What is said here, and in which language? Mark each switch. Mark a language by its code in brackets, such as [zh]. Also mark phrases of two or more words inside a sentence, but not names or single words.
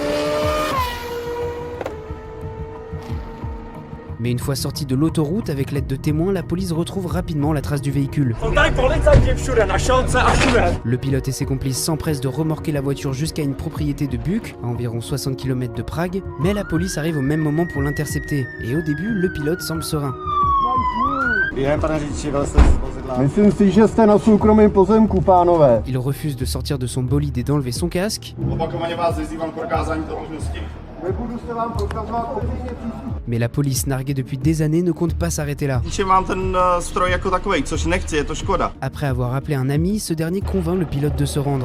[fr] Mais une fois sorti de l'autoroute, avec l'aide de témoins, la police retrouve rapidement la trace du véhicule. Le pilote et ses complices s'empressent de remorquer la voiture jusqu'à une propriété de Buk, à environ 60 km de Prague, mais la police arrive au même moment pour l'intercepter. Et au début, le pilote semble serein. [cs] Myslím si, že jste na soukromém pozemku, pánové. [fr] Il refuse de sortir de son bolide et d'enlever son casque. Mais la police, narguée depuis des années, ne compte pas s'arrêter là. Après avoir appelé un ami, ce dernier convainc le pilote de se rendre.